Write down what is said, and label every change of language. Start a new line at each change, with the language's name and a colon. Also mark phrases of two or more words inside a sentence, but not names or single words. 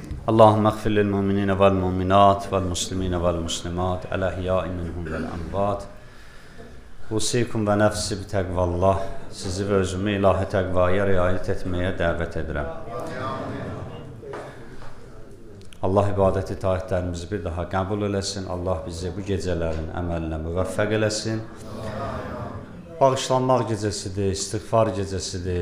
Arabic: اللهم اغفر للمؤمنين والمؤمنات والمسلمين والمسلمات الأحياء منهم والأموات. أوصيكم ونفسي بتقوى الله.
Azerbaijani: Sizi və özümü ilahi təqvaya riayət etməyə dəvət edirəm. Allah ibadət itaətlərimizi bir daha qəbul eləsin. Allah bizi bu gecələrin əməlinə müvəffəq eləsin. Bağışlanmaq gecəsidir, istiğfar gecəsidir.